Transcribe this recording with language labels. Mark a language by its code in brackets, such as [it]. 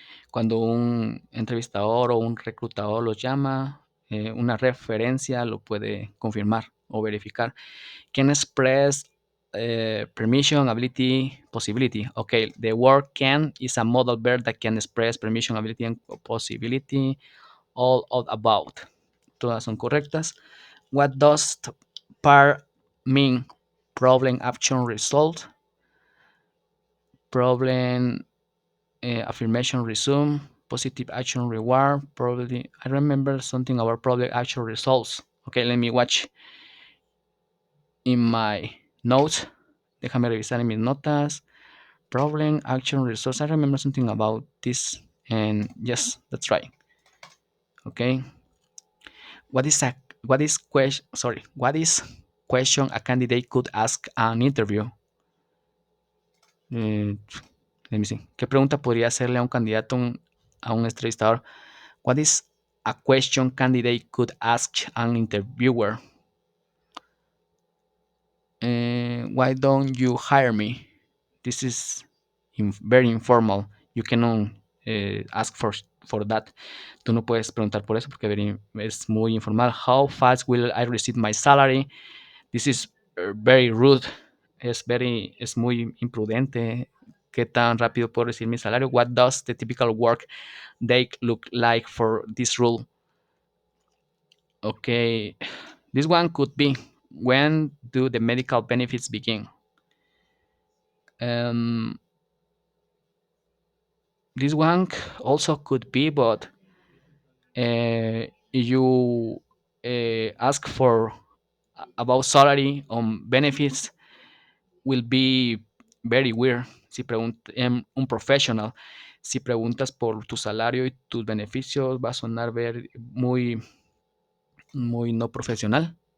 [es] Cuando un entrevistador o un reclutador los llama, una referencia lo puede confirmar o verificar. [en] Can express permission, ability, possibility. Okay, the word can is a modal verb that can express permission, ability, and possibility. All of about. [es] Todas son correctas. [en] What does PAR mean? Problem, action, result. Problem, affirmation, resume. Positive action, reward. Probably, I remember something about problem, action, results. Okay, let me watch in my notes. [es] Déjame revisar en mis notas. [en] Problem, action, results. I remember something about this. And yes, that's right. Okay. What is a what is question sorry, what is question a candidate could ask an interview? Eh, Let me see. [es] ¿Qué pregunta podría hacerle a un candidato a un entrevistador? [en] What is a question candidate could ask an interviewer? Why don't you hire me? This is very informal. You cannot ask for that. [es] Tú no puedes preguntar por eso porque es muy informal. [en] How fast will I receive my salary? This is very rude. [es] Es muy imprudente. ¿Qué tan rápido puedo recibir mi salario? [en] What does the typical work day look like for this rule? Okay, this one could be when do the medical benefits begin? Um, this one also could be, but you ask for about salary on benefits will be very weird. [es] Si preguntas un professional, si preguntas por tu salario y tus beneficios, va a sonar muy no profesional.